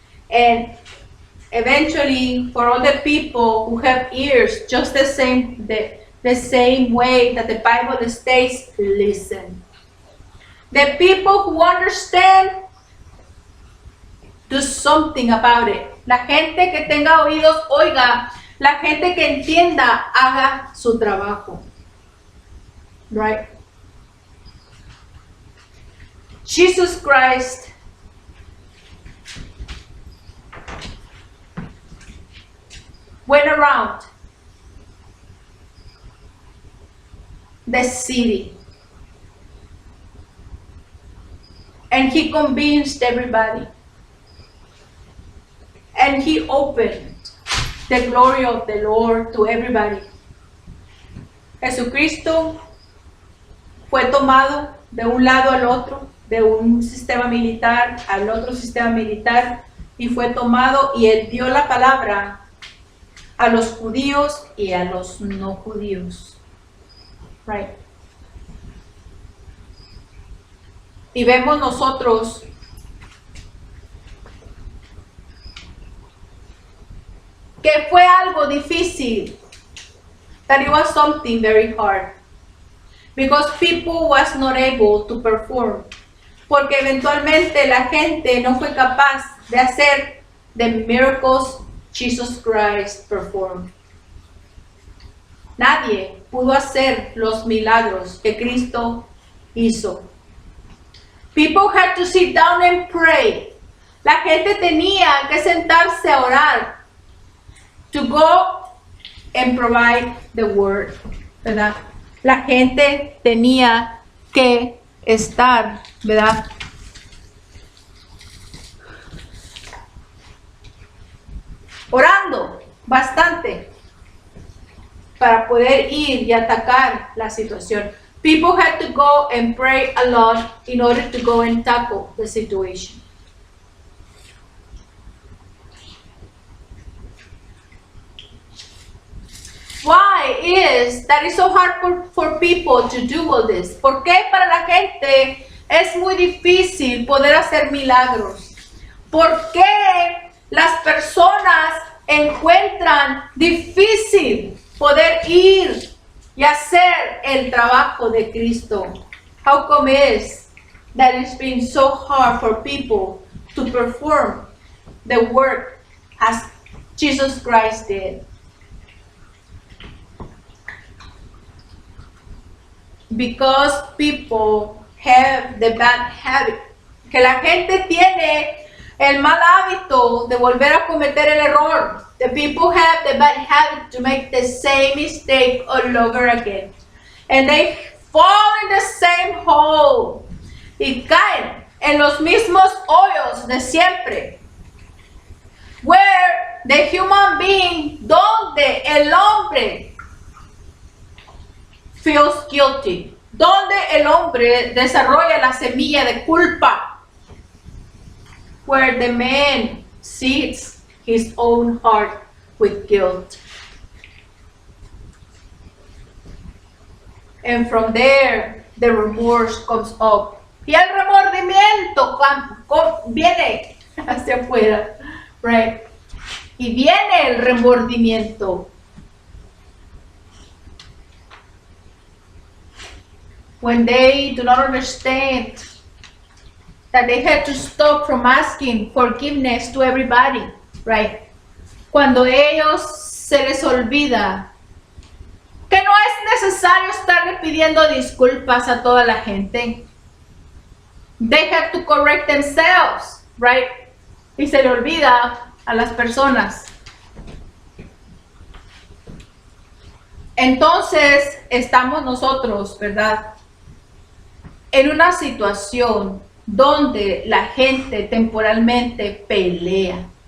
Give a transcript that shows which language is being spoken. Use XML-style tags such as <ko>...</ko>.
<en>And eventually, for all the people who have ears, just the same way that the Bible states, listen. The people who understand, do something about it.</en> <es>La gente que tenga oídos, oiga. La gente que entienda, haga su trabajo.</es> <en>Right? Jesus Christ went around the city and he convinced everybody. And he opened the glory of the Lord to everybody.</en> <es>Jesucristo fue tomado de un lado al otro, de un sistema militar al otro sistema militar, y fue tomado y él dio la palabra a los judíos y a los no judíos.</es> <en>Right.</en> <es>Y vemos nosotros que fue algo difícil,</es> <en>that it was something very hard, because people was not able to perform,</en> <es>porque eventualmente la gente no fue capaz de hacer</es> <en>the miracles Jesus Christ performed.</en> <es>Nadie pudo hacer los milagros que Cristo hizo.</es> <en>People had to sit down and pray.</en> <es>La gente tenía que sentarse a orar,</es> <en>to go and provide the word,</en> <es>¿verdad? la gente tenía que estar, ¿verdad? Orando bastante para poder ir y atacar la situación.</es> <en>People had to go and pray a lot in order to go and tackle the situation. Why is that it's so hard for people to do all this?</en> <es>¿Por qué para la gente es muy difícil poder hacer milagros? ¿Por qué las personas encuentran difícil poder ir y hacer el trabajo de Cristo?</es> <en>How come is that it's been so hard for people to perform the work as Jesus Christ did? Because people have the bad habit.</en> <es>Que la gente tiene el mal hábito de volver a cometer el error.</es> <en>The people have the bad habit to make the same mistake all over again. And they fall in the same hole.</en> <es>Y caen en los mismos hoyos de siempre.</es> <en>Where the human being,</en> <es>donde el hombre</es> <en>feels guilty,</en> <es>donde el hombre desarrolla la semilla de culpa,</es> <en>where the man sees his own heart with guilt. And from there, the remorse comes up.</en> <es>Y el remordimiento viene hacia afuera,</es> <en>right?</en> <es>Y viene el remordimiento.</es> <en>When they do not understand that they have to stop from asking forgiveness to everybody, right?</en> <es>Cuando ellos se les olvida que no es necesario estarle pidiendo disculpas a toda la gente.</es> <en>They have to correct themselves, right?</en> <es>Y se le olvida a las personas. Entonces estamos nosotros, ¿verdad?, en una situación donde la gente temporalmente pelea.</es>